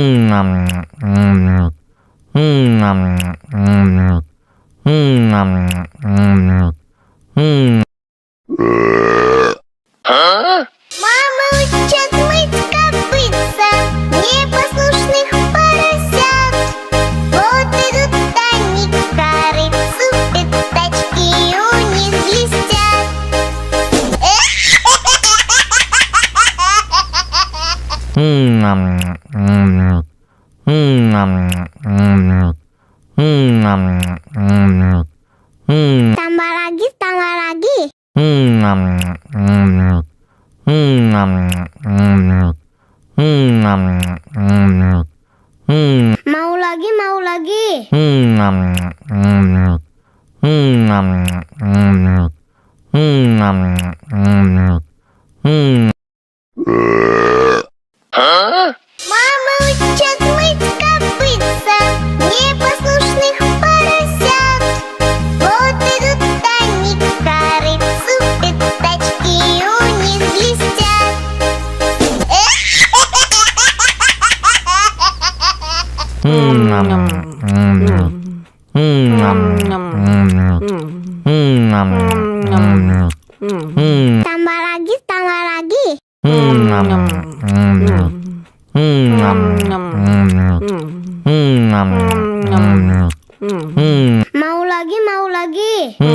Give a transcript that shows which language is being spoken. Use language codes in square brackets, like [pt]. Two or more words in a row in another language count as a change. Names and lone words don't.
[ru] Мама учат мыть копытца непослушных поросят. Вот идут они к корыцу, пятачки у них блестят. [id] Tambah lagi. Mau lagi. [ru] Мама учат мыть копытца непослушных поросят. Вот идут они к корыцу, пятачки у них блестят. [id] Tambah lagi. Mau lagi.